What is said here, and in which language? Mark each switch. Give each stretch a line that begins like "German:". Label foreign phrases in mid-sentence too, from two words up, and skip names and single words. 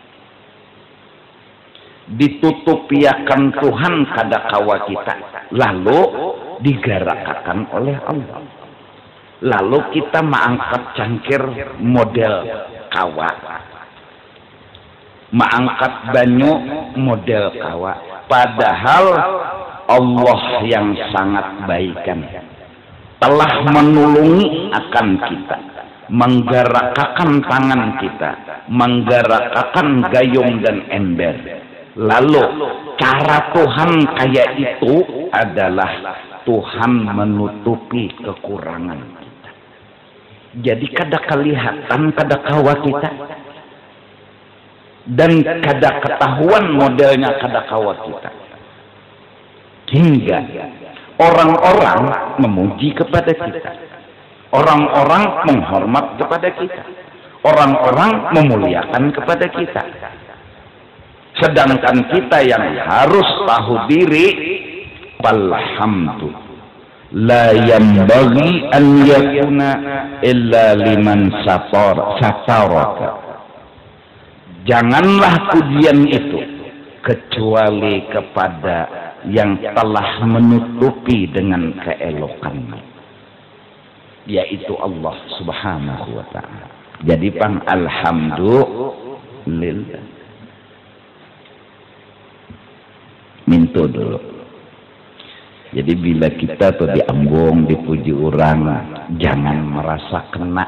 Banjar: Ditutupiakan Tuhan kada kawa kita, lalu digarakakan oleh Allah. Lalu kita mengangkat cangkir model kawa, mengangkat banyu model kawa.
Indonesian: Padahal Allah yang sangat baikan telah menolongi akan kita, menggerakkan tangan kita, menggerakkan gayung dan ember. Lalu cara Tuhan kayak itu adalah Tuhan menutupi kekurangan kita.
Banjar: Jadi kada kelihatan kada kawa kita, dan kada ketahuan modelnya kada kawa kita, hingga orang-orang memuji kepada kita, orang-orang menghormat kepada kita, orang-orang memuliakan kepada kita.
Indonesian: Sedangkan kita yang harus tahu diri,
Arabic: walhamdu la yanbaghi an yakuna illa liman sataraka.
Indonesian: Janganlah pujian itu kecuali kepada yang telah menutupi dengan keelokannya, yaitu Allah
Arabic: Subhanahu wa ta'ala.
Banjar: Jadi pang alhamdulillah. Minto dulu. Jadi bila kita tuh diambung, dipuji orang, jangan merasa kena.